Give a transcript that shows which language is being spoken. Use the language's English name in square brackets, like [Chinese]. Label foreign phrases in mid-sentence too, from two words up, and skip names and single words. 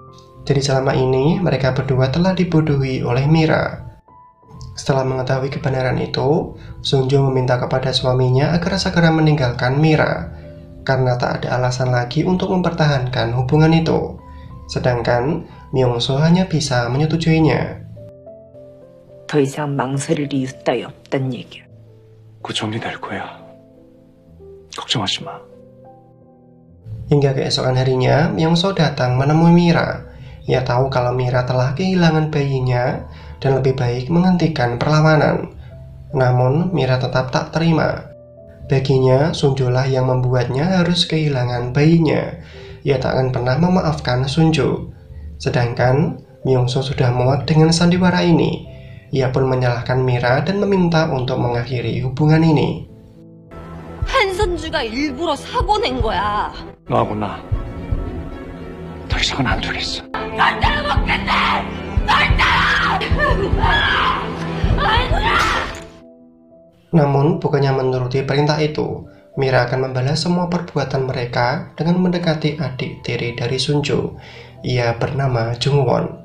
[Indonesian] Jadi selama ini mereka berdua telah dibodohi oleh Mira. Setelah mengetahui kebenaran itu, Sunjo meminta kepada suaminya agar segera meninggalkan Mira, karena tak ada alasan lagi untuk mempertahankan hubungan itu. Sedangkan Myungso hanya bisa menyetujuinya. [Korean] 더 이상 망설일 이유 따위 없단 얘기야. 곧 정리될 거야. 걱정하지 마. [Indonesian] Hingga keesokan harinya, Myungso datang menemui Mira. Ia tahu kalau Mira telah kehilangan bayinya dan lebih baik menghentikan perlawanan. Namun, Mira tetap tak terima. Baginya, Sunjo lah yang membuatnya harus kehilangan bayinya. Ia tak akan pernah memaafkan Sunjo. Sedangkan, Myungso sudah muak dengan sandiwara ini. Ia pun menyalahkan Mira dan meminta untuk mengakhiri hubungan ini. [Korean] 한선주가 일부러 사고 낸 거야. 너하고 나 더 이상은 안 되겠어. [Indonesian] Namun, bukannya menuruti perintah itu, Mira akan membalas semua perbuatan mereka dengan mendekati adik tiri dari Sunjo. Ia bernama Jungwon.